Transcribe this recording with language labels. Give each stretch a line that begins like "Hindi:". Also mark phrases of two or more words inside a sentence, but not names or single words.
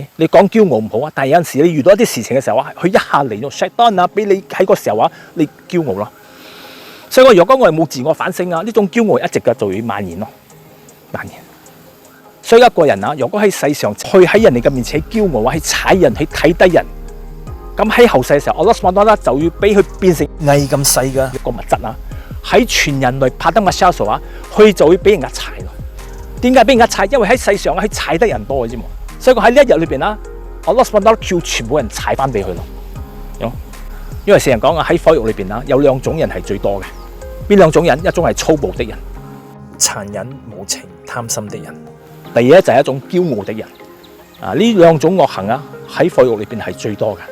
Cantonese: 你講驕傲唔好但係有陣時你遇到一啲事情嘅時候佢一下嚟咗 shaitan 俾你喺個時候你驕傲咯。所以如果我哋冇自我反省呢種驕傲一直嘅就會蔓延咯，蔓延。所以一個人如果喺世上去喺人哋嘅面前驕傲去踩人、去睇低人。咁喺後世嘅時候，
Arabic: الله سبحانه وتعالى
Cantonese: 就要俾佢變成蟻咁細嘅一個物質喺全人類拍得個銷數佢就會俾人家踩咯。點解俾人家踩？因為喺世上佢踩得人多嘅啫嘛。所以佢喺呢一日裏邊
Arabic: الله سبحانه وتعالى
Cantonese: 叫全部人踩翻俾佢咯。因為聖人講喺火獄裏邊有兩種人係最多嘅。邊兩種人？一種係粗暴的人，殘忍無情貪心的人；第二就係一種驕傲的人。呢兩種惡行喺火獄裏邊係最多嘅。